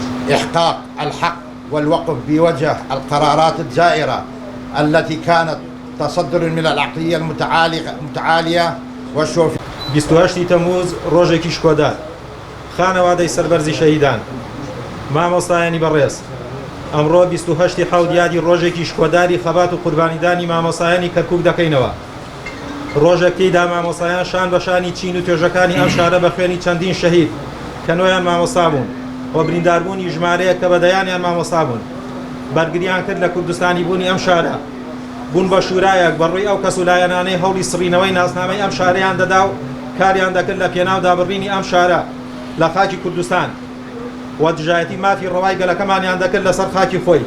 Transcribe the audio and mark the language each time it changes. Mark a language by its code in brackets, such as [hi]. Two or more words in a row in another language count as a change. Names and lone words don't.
[ar] إحقاق الحق والوقف بوجه القرارات الجائرة التي كانت تصدر من العقلية المتعالية والشوفية. [ckb] 28 تەمووز ڕۆژێکی شکۆدار، خانەوادەی سەربەرزی شەهیدان، مامۆستایانی بەڕێز. ئەمڕۆ 28 حەوت یادی ڕۆژێکی شکۆداری خەبات و قوربانیدانی مامۆستایانی کەرکووک دەکەینەوە. ڕۆژێکیدا مامۆستایان شان بە شانی چین و توێژەکانی ئەم شارە بە خوێنی چەندین شەهید کە نۆیان مامۆستا بوون و برینداربوونی ژمارەیە کە بەدەیانیان مامۆستا بوون بەرگریان کرد لە کوردستانی بوونی ئەم شارە، بوون بە شورایەک بەڕووی ئەو کەسولایەنانەی هەوڵی سڕینەوەی ناسنامەی ئەم شارەیان دەدا و کاریان دەکرد لە پێناو دابڕینی ئەم شارە لە خاکی کوردستان و دژایەتی مافی ڕەوای گەلەکەمانیان دەکرد لەسەر خاکی خۆی.